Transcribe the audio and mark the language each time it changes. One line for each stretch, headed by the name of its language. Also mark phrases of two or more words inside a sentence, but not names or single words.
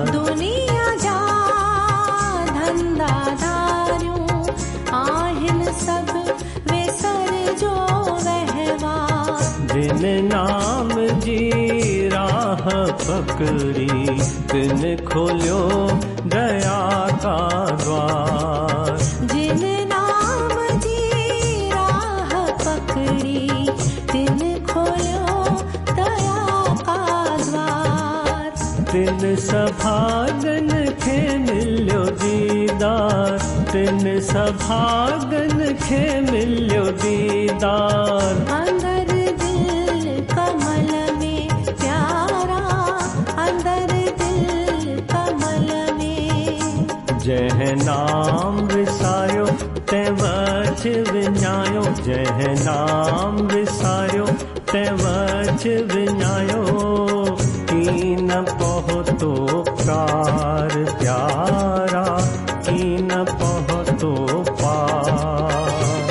Sindhi: दुनिया जा धंधादारियूं आहिनि सभु विसर जो वहिवार। जिन नाम जी राह पकड़ी तिन खोलियो
Hindi: दया का द्वार।
Sindhi: जिन नाम जी राह पकड़ी तिन खोलियो
Hindi: दया का द्वार।
Sindhi: तिन सभागन खे मिलियो दीदार तिन सभागन खे मिलियो दीदार। अंदर दिल कमल में प्यारा अंदर दिल कमल में। जंहिं नाम विसारियो तंहिं वठ विञायो जंहिं नाम विसारियो तंहिं वठ विञायो। कीन पहुतो कार प्यारा कीन पहुतो पार।